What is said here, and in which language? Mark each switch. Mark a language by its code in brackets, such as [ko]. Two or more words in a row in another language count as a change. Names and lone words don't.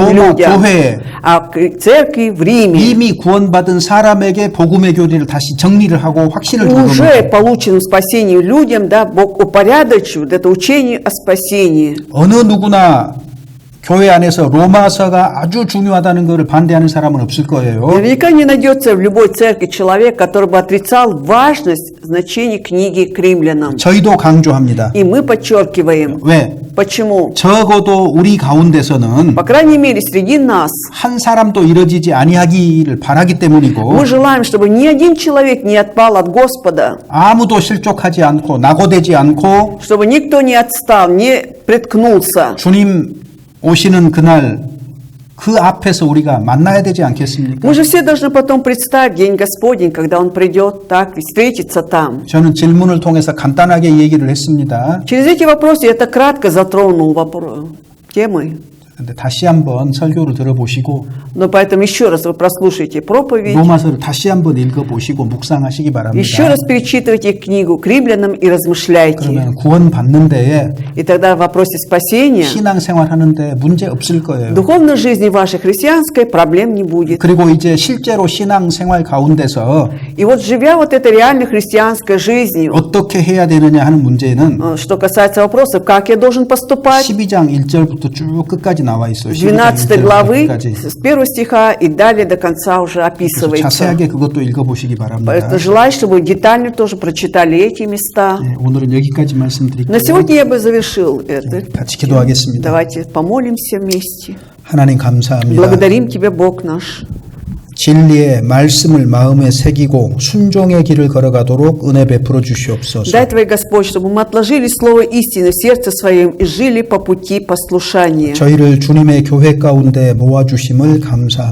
[ru] Рома, людям, [ko] 교회. [ru] а к церкви в Риме. [ko] 이미 구원받은 사람에게 복음의 교리를 다시 정리를 하고 확신을 준 겁니다. [ru] Уже полученным спасением людям, да, Бог упорядочивает это учение о спасении. [ko] 어느 누구나 교회 안에서 로마서가 아주 중요하다는 것을 반대하는 사람은 없을 거예요. [ru] Наверняка не найдется в любой церкви человек, который бы отрицал важность значения книги к римлянам. [ko] 저희도 강조합니다. [ru] И мы подчеркиваем. [ko] 왜? [ru] Почему? [ko] 적어도 우리 가운데서는 [ru] По крайней мере, среди нас [ko] 한 사람도 이뤄지지 아니하기를 바라기 때문이고 [ru] мы желаем, чтобы ни один человек не отпал от Господа, [ko] 아무도 실족하지 않고 낙오되지 않고 [ru] чтобы никто не отстал, не приткнулся. [ko] 주님 오시는 그날 그 앞에서 우리가 만나야 되지 않겠습니까? [ru] Мы же все должны потом представить день Господень, когда Он придет, так и встретиться там. [ko] 저는 질문을 통해서 간단하게 얘기를 했습니다. [ru] Через эти вопросы я так кратко затронул темы. [ko] 근데 다시 한번 설교를 들어보시고 [ru] Но поэтому еще раз вы прослушайте проповедь, [ko] 로마서를 다시 한번 읽어보시고 묵상하시기 바랍니다. [ru] еще раз перечитывайте книгу к римлянам и размышляйте. [ko] 그러면 구원 받는 데에 [ru] И тогда в вопросе спасения, [ko] 신앙생활 하는데 문제 없을 [ru] в [ko] 거예요. [ru] духовной жизни вашей христианской проблем не будет. [ko] 그리고 이제 실제로 신앙생활 가운데서 [ru] И вот живя вот этой реальной христианской жизнью, [ko] 어떻게 해야 되느냐 하는 문제는 [ru] что касается вопросов, как я должен поступать, [ko] 12장 1절부터 쭉 끝까지 나와 있어요. [ru] 12 главы, [ko] 끝까지. [ru] с 1 стиха и далее до конца уже описывается. [ko] 자세하게 그것도 읽어보시기 바랍니다. [ru] Поэтому желаю, чтобы вы детально тоже прочитали эти места. [ko] 네, 오늘은 여기까지 말씀드릴게요. [ru] На сегодня я бы завершил это. [ko] 같이 기도하겠습니다. [ru] Давайте помолимся вместе. [ko] 하나님 감사합니다. [ru] Благодарим Тебя, Бог наш. [ko] 진리의 말씀을 마음에 새기고 순종의 길을 걸어가도록 은혜 베풀어 주시옵소서. [ru] Дай Твой Господь, чтобы мы отложили слово истины в сердце своем и жили по пути послушания. [ko] 저희를 주님의 교회 가운데 모아주심을 감사합니다.